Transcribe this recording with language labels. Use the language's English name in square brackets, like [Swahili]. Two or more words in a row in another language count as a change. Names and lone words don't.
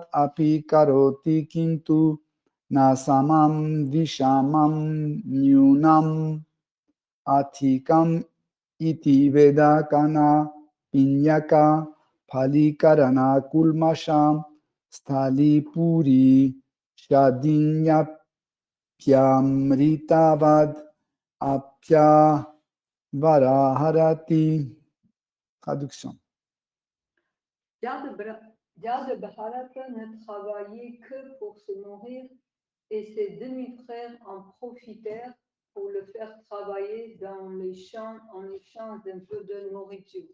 [Sanskrit] अपि करोति किन्तु नसमं विषमं न्यूनम् अथिकम् इति वेदकण पिण्याक फलीकरण कुल्माषं स्थाली पुरी षादिन्यप्यमृतवद् अप्य वरहरति. [French] Traduction. Dia de Bharata ne travaillait que pour se nourrir et ses demi-frères en profitèrent pour le faire travailler dans les champs en échange d'un peu de nourriture.